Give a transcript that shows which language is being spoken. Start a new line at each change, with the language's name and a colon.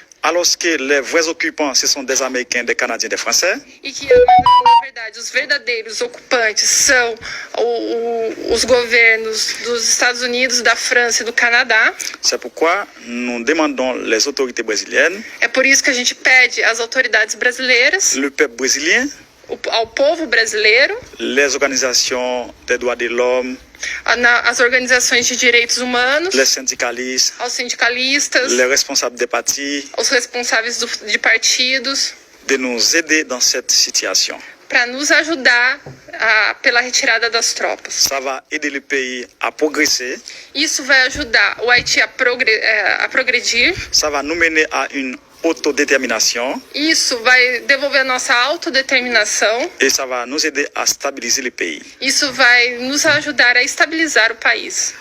French: alors que les vrais occupants, ce sont des Américains, des Canadiens, des Français.
Portuguese: e que, na verdade, os verdadeiros ocupantes são os governos dos Estados Unidos, da França e do Canadá.
French: C'est pourquoi nous demandons les autorités brésiliennes,
Portuguese: É por isso que a gente pede às autoridades brasileiras,
French: le peuple brésilien,
Portuguese: ao povo brasileiro,
French: les organisations des droits de l'homme,
Portuguese: às organizações de direitos humanos,
French: les syndicalistes,
Portuguese: aos sindicalistas,
French: les responsables des partis,
Portuguese: aos responsáveis de partidos,
French: de nous aider dans cette situation.
Portuguese: para nos ajudar pela retirada das tropas.
French: Ça va aider le pays à progresser,
Portuguese: Isso vai ajudar o Haiti a progredir.
French: ça va nous mener à une autodétermination
Portuguese: Isso vai devolver a nossa autodeterminação.
French: et ça va nous aider à stabiliser le pays.
Portuguese: Isso vai nos ajudar a estabilizar o país.